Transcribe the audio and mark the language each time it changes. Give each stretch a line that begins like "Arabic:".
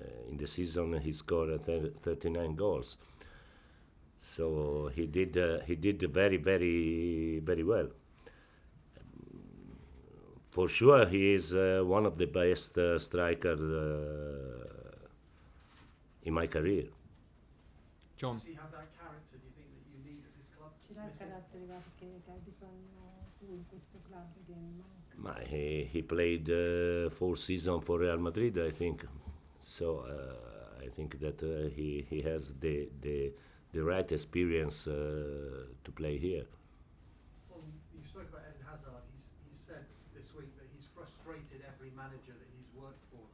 English: In the season, he scored 39 goals. So he did very, very, very well. For sure, he is one of the best strikers in my career. John. Does he have that character, do you think, that you need at this club?
Italian: Ce l'ha il carattere che hai bisogno tu in questo club che manca?
English: He played 4 seasons for Real Madrid, I think. So I think that he has the right experience to play here. Well, you spoke about Eden Hazard. He's said this week that he's frustrated every manager that he's worked for.